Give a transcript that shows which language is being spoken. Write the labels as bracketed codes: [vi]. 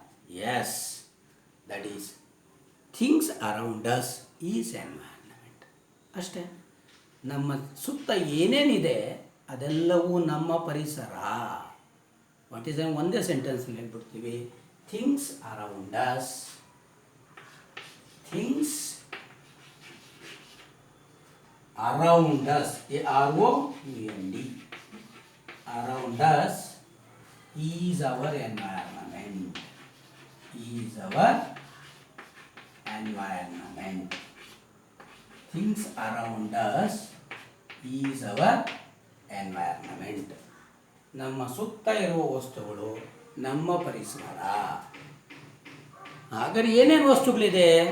[en] Yes, that is things around us is environment. [kn] ಅಷ್ಟೇ. ನಮ್ಮ ಸುತ್ತ ಏನೇನಿದೆ ಅದೆಲ್ಲವೂ ನಮ್ಮ ಪರಿಸರ. [en] what is [kn] ಒಂದೇ ಸೆಂಟೆನ್ಸ್ನಲ್ಲಿ ಹೇಳ್ಬಿಡ್ತೀವಿ, [en] Things around us. Things around us, AROUND, around us is our environment, is our environment. Things around us is our environment. [kn] ನಮ್ಮ ಸುತ್ತ ಇರುವ ವಸ್ತುಗಳು ನಮ್ಮ ಪರಿಸರ. ಹಾಗಾದ್ರೆ ಏನೇನು ವಸ್ತುಗಳಿದೆ?